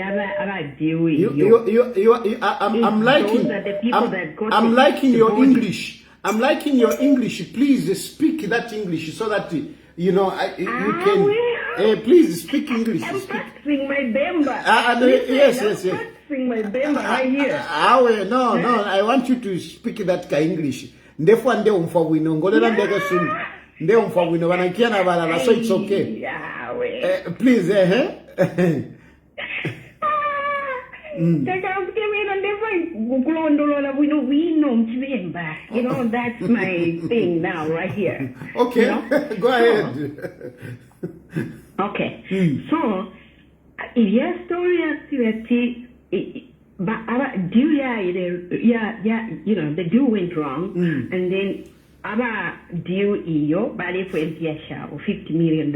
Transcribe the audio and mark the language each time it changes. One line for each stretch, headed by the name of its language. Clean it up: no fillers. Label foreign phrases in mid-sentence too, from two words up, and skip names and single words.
English: liking your English. I'm liking your English. Please speak that English so that you know you can. Please speak English. I'm practicing my Bemba. Yes. Practicing my Bemba right here. No. I want you to speak that English.
Bemba: Ndefwa nde umfawino ngolela ndeke sunu. Nde umfawino wanakiana balala,
English: so it's okay. Please, You know, that's my thing now, right here. Okay, you know? Go ahead. Okay, so your story activity, you know, the deal went wrong, and then our deal body for $50 million.